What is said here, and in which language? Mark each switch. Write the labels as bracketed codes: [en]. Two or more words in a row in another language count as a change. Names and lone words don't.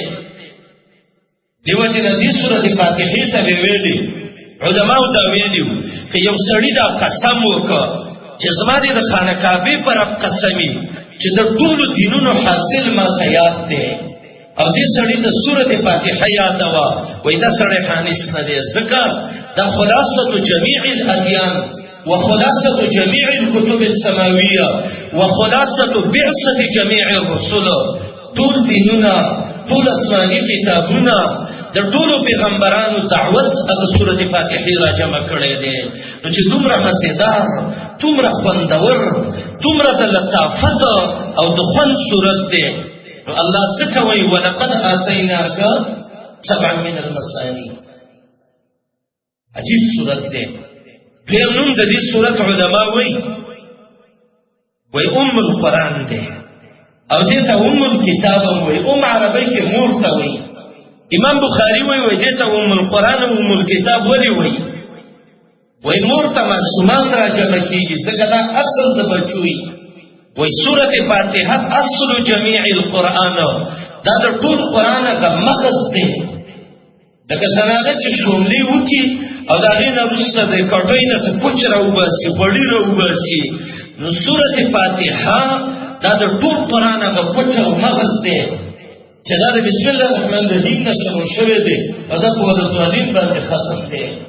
[ps] دیو چې د دې سورۃ فاتحه ته ویلي علماء ته ویلي چې یو سړی دا قسم وکړ چې زما د خانه کعبه پر قسمی چې د ټول دینونو حاصل ما ته یاد دی او دې سړی ته سورۃ فاتحه یاد وا وای دا سړی خانس نه دی ځکه دا [ar] خلاصه جميع الاديان وخلاصه جميع الكتب السماويه وخلاصه بعثه جميع الرسل. [ps] ټول دینونه ټول اسماني کتابونه د ټولو پیغمبرانو دعوت هغه سورۃ فاتحه را جمع کړي دي. نو چې دومره مزیدار دومره خوندور دومره د لطافت او د خوند سورۃ دی نو الله څه کوي [ar] ولقد آتیناک سبعا من المثانی. [ps] عجیب سورۃ دی. دیم نوم د دې سورۃ علما وایي القرآن دی او دې ته الکتاب وایي. عربی کې مور ته وایي. امام بخاری وایي دې ته القرآن او الکتاب ولې وایي؟ وایي مور ته معصومان را جمع کیږي ځکه دا اصل د بچوي. وایي سورۃ فاتحه [ar] اصل جميع القرآن، [ps] دا د ټول قرآن هغه مغز دی. لکه زنانه چې شوملې وکړي او د هغې نه وروسته د کټوۍ نه څه پوچ راوباسي غوړي راوباسي نو سورۃ فاتحه دا د ټول قرآن هغه پوچ او مغز دی چې دا د [ar] بسم الله الرحمن الرحیم [ps] نه شروع شوی دی او دا په ولدالین باندې ختم دی.